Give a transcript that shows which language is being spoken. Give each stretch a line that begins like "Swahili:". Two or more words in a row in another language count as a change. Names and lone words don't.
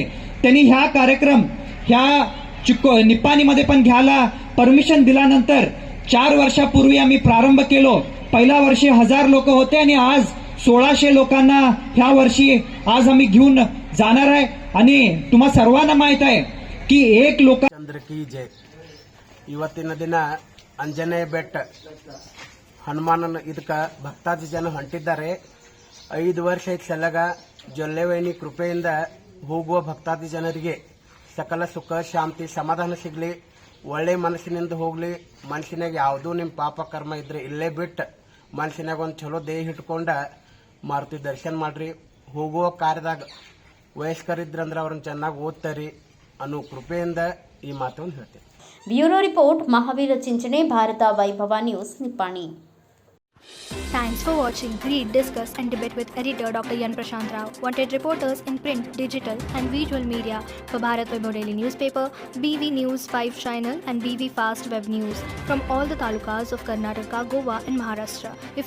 Marathi: त्यांनी ह्या कार्यक्रम निप्पाणीमध्ये पण घ्यायला परमिशन दिल्यानंतर 4 वर्षापूर्वी आम्ही प्रारंभ केलो. पहिल्या वर्षी 1000 लोक होते आणि आज 1600 लोकांना ह्या वर्षी आज आम्ही घेऊन जाणार आहे. आणि तुम्हा सर्वांना माहित आहे की एक लोक
Hindi: चंद्र की जय.
Kannada: ಇವತ್ತಿನ ದಿನ ಅಂಜನೇಯ ಬೆಟ್ಟ ಹನುಮಾನನ ಇದಕ್ಕ ಭಕ್ತಾದಿ ಜನ ಹೊಂಟಿದ್ದಾರೆ. 5 ವರ್ಷ ಸಲಗ ಜೊಲ್ಲೆವೈನಿ ಕೃಪೆಯಿಂದ ಹೋಗುವ ಭಕ್ತಾದಿ ಜನರಿಗೆ ಸಕಲ ಸುಖ, ಶಾಂತಿ, ಸಮಾಧಾನ ಸಿಗಲಿ, ಒಳ್ಳೆ ಮನಸ್ಸಿನಿಂದ ಹೋಗ್ಲಿ. ಮನಸ್ಸಿನಾಗ ಯಾವುದೂ ನಿಮ್ಮ ಪಾಪ ಕರ್ಮ ಇದ್ರೆ ಇಲ್ಲೇ ಬಿಟ್ಟು ಮನಸ್ಸಿನಾಗ ಒಂದು ಚಲೋ ದೇಹ ಇಟ್ಕೊಂಡ ಮಾರುತಿ ದರ್ಶನ ಮಾಡ್ರಿ. ಹೋಗುವ ಕಾರ್ಯದಾಗ ವಯಸ್ಕರಿದ್ರಂದ್ರೆ ಅವ್ರನ್ನ ಚೆನ್ನಾಗಿ ಓದ್ತಾರಿ ಅನ್ನೋ ಕೃಪೆಯಿಂದ ಈ ಮಾತನ್ನು ಹೇಳ್ತೇನೆ. ಬ್ಯೂರೋ ರಿಪೋರ್ಟ್, ಮಹಾವೀರ ಚಿಂಚನೆ, ಭಾರತ ವೈಭವ ನ್ಯೂಸ್, ನಿಪ್ಪಾಣಿ.
English: Thanks for watching. Read, discuss and debate with editor Dr. Yan Prashant Rao. Wanted reporters in print, digital and visual media for Bharat Vaibhav Daily Newspaper, BV News 5 Channel and BV Fast Web News from all the talukas of Karnataka, Goa and Maharashtra.